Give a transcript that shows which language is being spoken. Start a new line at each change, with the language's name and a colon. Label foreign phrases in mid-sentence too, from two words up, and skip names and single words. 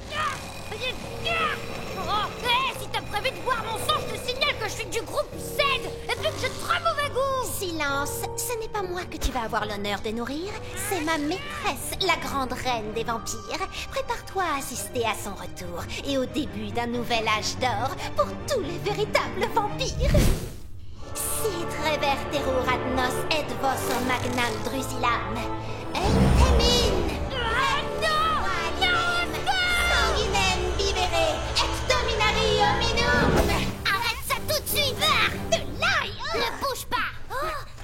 French: Oh, hé, si t'as prévu de boire mon sang, je te signale que je suis du groupe Z et puis que j'ai très mauvais goût! Silence, ce n'est pas moi que tu vas avoir l'honneur de nourrir, c'est ma maîtresse, la grande reine des vampires. Prépare-toi à assister à son retour et au début d'un nouvel âge d'or pour tous les véritables vampires.
Latin: Sit reverterur ad nos et vos magnam drusilam. Entemin!
French: Non!
Latin: Sanguinem vivere et dominari hominum!
French: Arrête ça tout de suite! De l'ail! Ne bouge pas!